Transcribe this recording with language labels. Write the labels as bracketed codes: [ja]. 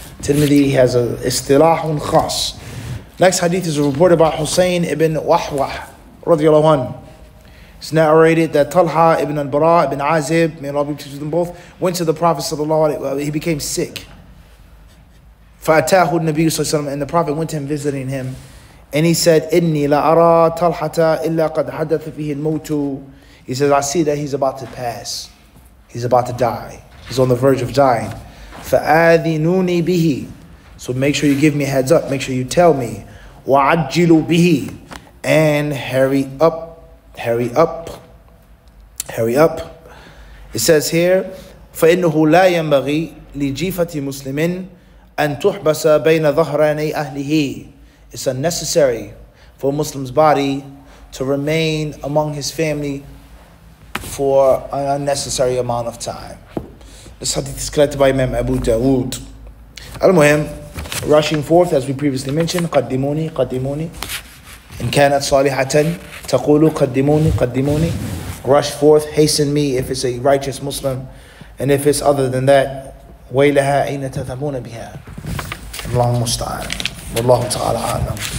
[en] Tirmidhi has a istilahun khas. Next hadith is reported by Hussein ibn Wahwah, radiallahu anhu. It's narrated that Talha ibn al-Bara ibn Azib, may Allah be pleased with them both, went to the Prophet sallallahu alaihi wasallam. He became sick. [ar] فَأَتَاهُ النَّبِيُّ صلى الله عليه وسلم, [en] and the Prophet went to him visiting him. And he said, [ar] إِنِّي لَأَرَى طَلْحَةَ إِلَّا قَدْ حَدَثَ فِيهِ الْمَوْتُ. [en] He says, I see that he's about to pass. He's about to die. He's on the verge of dying. [ar] فَآذِنُونِي بِهِ. [en] So make sure you give me a heads up. Make sure you tell me. [ar] وَعَجِّلُوا بِهِ. [en] And hurry up. Hurry up. Hurry up. It says here, [ar] فَإِنَّهُ لَا يَنْبَغِي لِجِيفَةِ مُسْلِمٍ أَن تُحْبَسَ بَيْنَ ظَهْرَانَيْ أَهْلِهِ. [en] It's unnecessary for a Muslim's body to remain among his family for an unnecessary amount of time. This hadith is collected by Imam Abu Dawood. [ar] Al-Muhim, [en] rushing forth, as we previously mentioned, [ar] قدموني قدموني إن كانت صالحة تقول قدموني قدموني. [en] Rush forth, hasten me if it's a righteous Muslim, and if it's other than that, [ar] ويلها أين تذهبون بها. اللهم المستعان. والله تعالى أعلم.